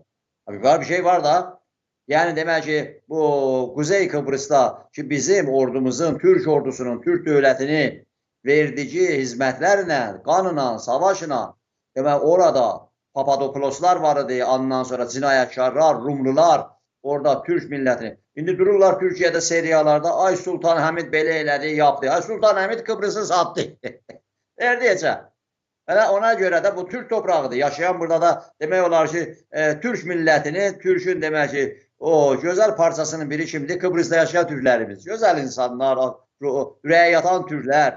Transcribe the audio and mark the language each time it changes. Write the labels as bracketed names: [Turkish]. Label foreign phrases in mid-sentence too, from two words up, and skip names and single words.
[Azerbaijani] Bir şey var da, yəni demək ki, bu Kuzey Kıbrıs'ta ki bizim ordumuzun, Türk ordusunun, Türk dövlətini verdiği hizmetlerle, kanla, savaşla, demək orada Papadopouloslar vardı, ondan sonra cinayetkarlar, Rumlular, orada Türk millətini. İndi dururlar Türkiye'de seriyalarda, ay Sultan Hamid belə elədi, [Turkish] yaptı. Ay Sultan Hamid Kıbrıs'ı sattı. Neredeyse. [Azerbaijani] Ona göre de bu Türk toprağıdır. Yaşayan burada da demək olar ki, Türk millətini, Türk'ün demək ki, o güzel parçasının biri kimdir? [Turkish] Kıbrıs'ta yaşayan Türklerimiz. Güzel insanlar, [Azerbaijani] ürəyə yatan [Turkish] Türkler.